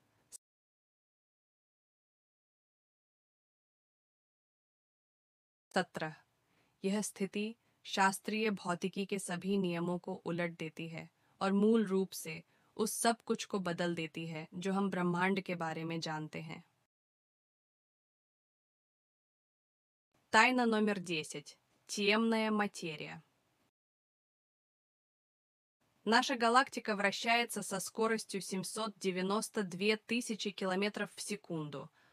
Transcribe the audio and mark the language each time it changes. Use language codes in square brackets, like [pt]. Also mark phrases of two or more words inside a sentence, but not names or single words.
[hi] 17। यह स्थिति शास्त्रीय भौतिकी के सभी नियमों को उलट देती है और मूल रूप से उस सब कुछ को बदल देती है जो हम ब्रह्मांड के बारे में जानते हैं। [ru] Тайна номер 10. Темная материя. Наша галактика вращается со скоростью 792 тысячи километров в секунду.